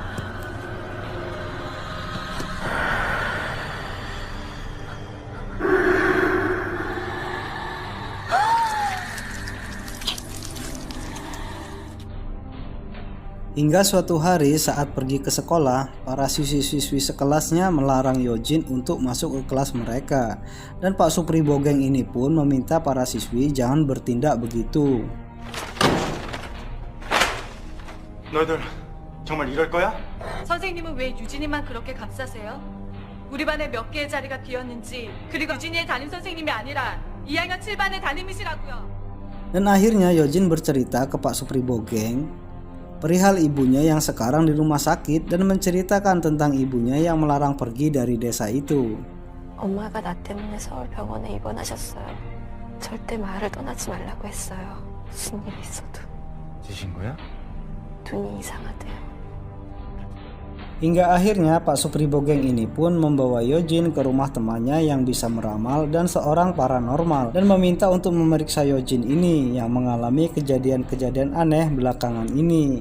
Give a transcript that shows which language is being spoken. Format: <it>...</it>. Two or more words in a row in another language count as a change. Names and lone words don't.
<id>Hingga suatu hari saat pergi ke sekolah, para siswi-siswi sekelasnya melarang Yojin untuk masuk ke kelas mereka. Dan Pak Supri Bogeng ini pun meminta para siswi jangan bertindak begitu.</id> <ko>너희들 정말 이럴 거야? 선생님은 왜 유진이만 그렇게 감싸세요? 우리 반에 몇 개의 자리가 비었는지 그리고 유진이의 담임 선생님이 아니라 2학년 7반의 담임이시라고요.</ko> <id>Dan akhirnya Yojin bercerita ke Pak Supri Bogeng perihal ibunya yang sekarang di rumah sakit dan menceritakan tentang ibunya yang melarang pergi dari desa itu.</id> <ko>엄마가 나 때문에 서울병원에 입원하셨어요. 절대 마을을 떠나지 말라고 했어요. 무슨 일이 있어도. 지신 거야? 눈이 이상하대요.</ko> <id>Hingga akhirnya Pak Supri Bogeng ini pun membawa Yojin ke rumah temannya yang bisa meramal dan seorang paranormal dan meminta untuk memeriksa Yojin ini yang mengalami kejadian-kejadian aneh belakangan ini.</id>